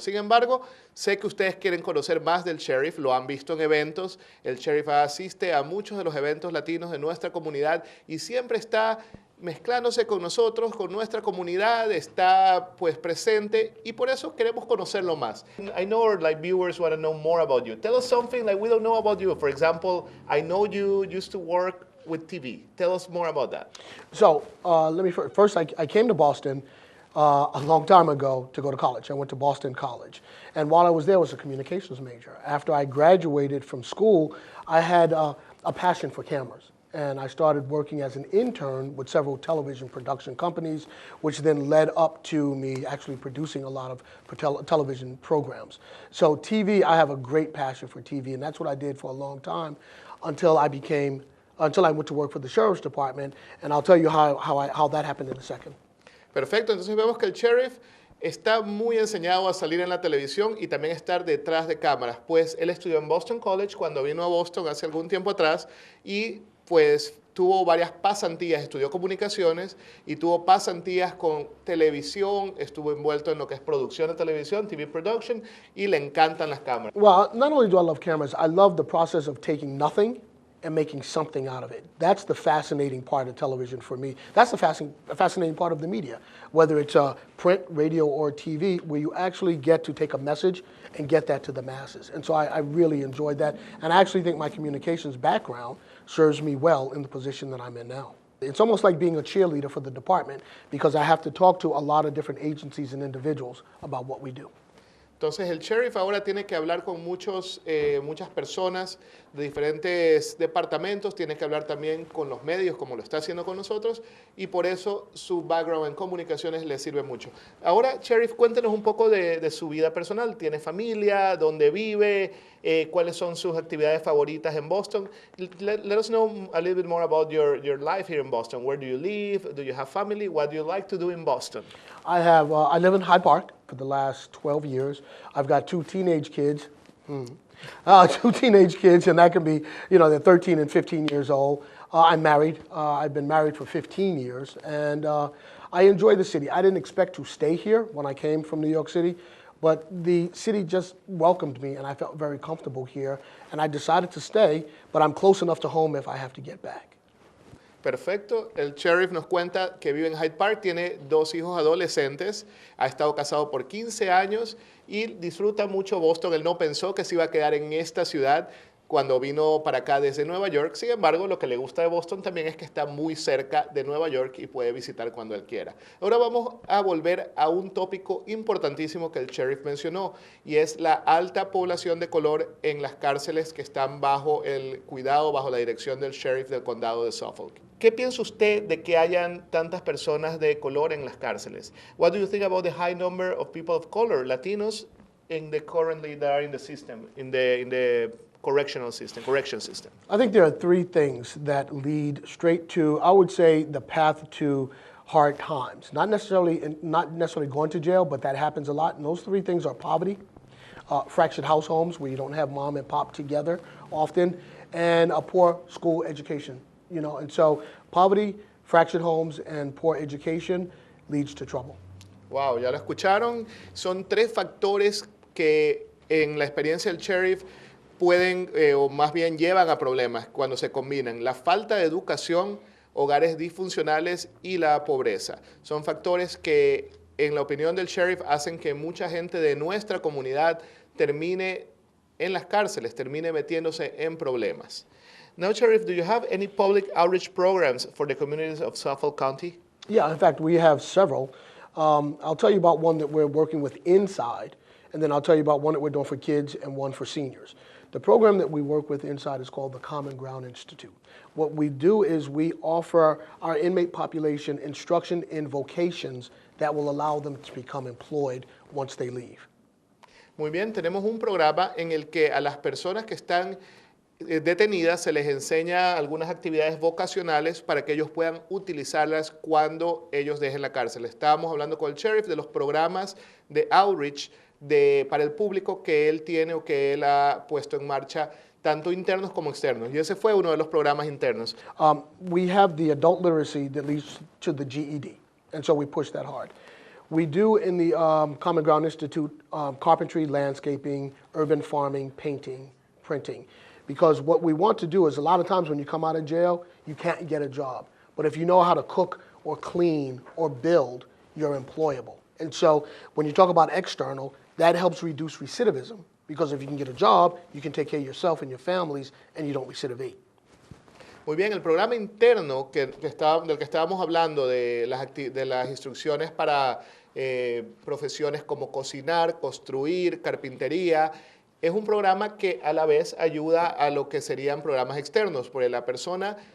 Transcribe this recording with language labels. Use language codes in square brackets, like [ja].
[es] Sin embargo, sé que ustedes quieren conocer más del Sheriff, lo han visto en eventos. El Sheriff asiste a muchos de los eventos latinos de nuestra comunidad y siempre está mezclándose con nosotros, con nuestra comunidad, está pues presente y por eso queremos conocerlo más. [en] I know our viewers want to know more about you. Tell us something like we don't know about you. For example, I know you used to work with TV. Tell us more about that. So let me first. I came to Boston a long time ago to go to college. I went to Boston College, and while I was there, I was a communications major. After I graduated from school, I had a passion for cameras. And I started working as an intern with several television production companies, which then led up to me actually producing a lot of television programs. So TV, I have a great passion for TV, and that's what I did for a long time until I went to work for the Sheriff's Department, and I'll tell you how that happened in a second. [es] Perfecto, entonces vemos que el Sheriff está muy enseñado a salir en la televisión y también estar detrás de cámaras, pues él estudió en Boston College cuando vino a Boston hace algún tiempo atrás y pues tuvo varias pasantías, estudió comunicaciones y tuvo pasantías con televisión, estuvo envuelto en lo que es producción de televisión, [en] TV production, [es] y le encantan las cámaras. [en] Well, not only do I love cameras, I love the process of taking nothing and making something out of it. That's the fascinating part of television for me. That's the fascinating part of the media, whether it's print, radio, or TV, where you actually get to take a message and get that to the masses. And so I really enjoyed that, and I actually think my communications background serves me well in the position that I'm in now. It's almost like being a cheerleader for the department because I have to talk to a lot of different agencies and individuals about what we do. [es] Entonces el Sheriff ahora tiene que hablar con muchas personas de diferentes departamentos, tiene que hablar también con los medios como lo está haciendo con nosotros y por eso su background en comunicaciones le sirve mucho. Ahora, Sheriff, cuéntenos un poco de su vida personal. ¿Tiene familia? ¿Dónde vive? ¿Cuáles son sus actividades favoritas en Boston? [en] Let us know a little bit more about your life here in Boston. Where do you live? Do you have family? What do you like to do in Boston? I live in Hyde Park for the last 12 years. I've got two teenage kids. Two teenage kids, and that can be, they're 13 and 15 years old. I'm married. I've been married for 15 years, and I enjoy the city. I didn't expect to stay here when I came from New York City, but the city just welcomed me, and I felt very comfortable here, and I decided to stay, but I'm close enough to home if I have to get back. [es] Perfecto. El Sheriff nos cuenta que vive en Hyde Park, tiene 2 hijos adolescentes, ha estado casado por 15 años y disfruta mucho Boston. Él no pensó que se iba a quedar en esta ciudad cuando vino para acá desde Nueva York. Sin embargo, lo que le gusta de Boston también es que está muy cerca de Nueva York y puede visitar cuando él quiera. Ahora vamos a volver a un tópico importantísimo que el Sheriff mencionó y es la alta población de color en las cárceles que están bajo el cuidado, bajo la dirección del Sheriff del condado de Suffolk. ¿Qué piensa usted de que hayan tantas personas de color en las cárceles? [en] What do you think about the high number of people of color, Latinos, currently that are in the system, in the correction system? I think there are 3 things that lead straight to, I would say, the path to hard times. Not necessarily going to jail, but that happens a lot. And those 3 things are poverty, fractured house homes where you don't have mom and pop together often, and a poor school education. And so poverty, fractured homes, and poor education leads to trouble. [es] Wow, ya lo escucharon. Son 3 factores que en la experiencia del Sheriff pueden, o más bien llevan a problemas cuando se combinan. La falta de educación, hogares disfuncionales y la pobreza. Son factores que, en la opinión del Sheriff, hacen que mucha gente de nuestra comunidad termine en las cárceles, termine metiéndose en problemas. [en] Now, Sheriff, do you have any public outreach programs for the communities of Suffolk County? Yeah, in fact, we have several. I'll tell you about one that we're working with inside, and then I'll tell you about one that we're doing for kids and one for seniors. The program that we work with inside is called the Common Ground Institute. What we do is we offer our inmate population instruction in vocations that will allow them to become employed once they leave. [es] Muy bien, tenemos un programa en el que a las personas que están detenidas se les enseña algunas actividades vocacionales para que ellos puedan utilizarlas cuando ellos dejen la cárcel. Estábamos hablando con el Sheriff de los programas de outreach para el público que él tiene o que él ha puesto en marcha, tanto internos como externos. Y ese fue uno de los programas internos. [en] We have the adult literacy that leads to the GED, and so we push that hard. We do in the Common Ground Institute carpentry, landscaping, urban farming, painting, printing. Because what we want to do is a lot of times when you come out of jail, you can't get a job. But if you know how to cook or clean or build, you're employable. And so when you talk about external, that helps reduce recidivism. Because if you can get a job, you can take care of yourself and your families, and you don't recidivate. [es] Muy bien, el programa interno del que estábamos hablando, de las instrucciones para profesiones como cocinar, construir, carpintería, es un programa que a la vez ayuda a lo que serían programas externos, porque la persona